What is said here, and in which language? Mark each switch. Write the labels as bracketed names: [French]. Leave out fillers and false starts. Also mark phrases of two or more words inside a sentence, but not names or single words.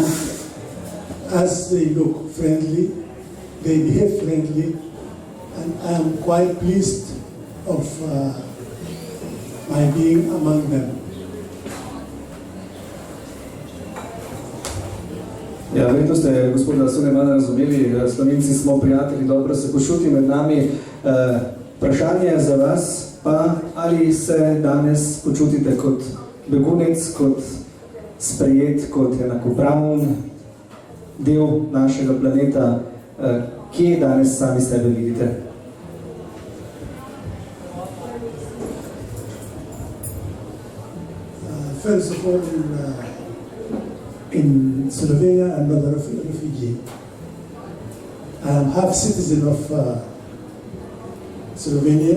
[English] as they look friendly, they behave friendly, and I am quite pleased of my being among them. [Slovenian] Ja, verjetno ste gospoda Sulejmana razumeli, Slovenci smo prijatelji, dobro se počuti med nami. Vprašanje za vas pa, ali se danes počutite kot begunec, kot sprejet, kot enakopraven del našega planeta, kje danes sami sebe vidite? [English] First of all, in Slovenia, I'm not a refugee. I'm half citizen of Slovenia.